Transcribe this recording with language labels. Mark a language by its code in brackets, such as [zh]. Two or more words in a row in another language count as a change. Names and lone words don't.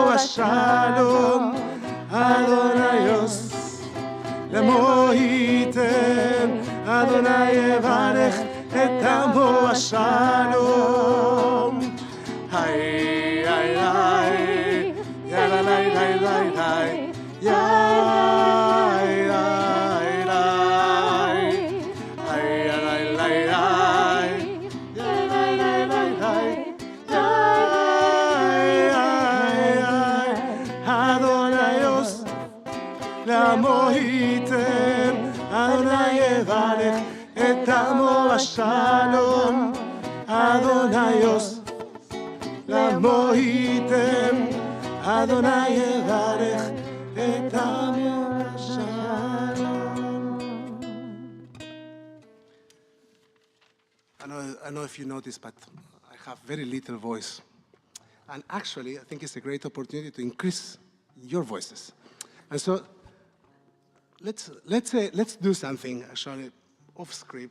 [he] השלום, אדוני עוש לעמו ייתן, אדוני יברך את עמו השלום. היי, היי, היי, יאללה, ליי, ליי, ליי, ליי, יאי, ליי, ליי, היי, ליי, ליי, ליי, יאללה, ליי, ליי, ליי, יאי, אדוני עוש לעמו ייתן, אדוני יברך את עמו השלום, אדוני עוש לעמו ייתן, אדוני יברך את עמו השלום. [en] I don't know if you noticed, but I have very little voice. And actually, I think it's a great opportunity to increase your voices. And so, let's do something, actually, off script.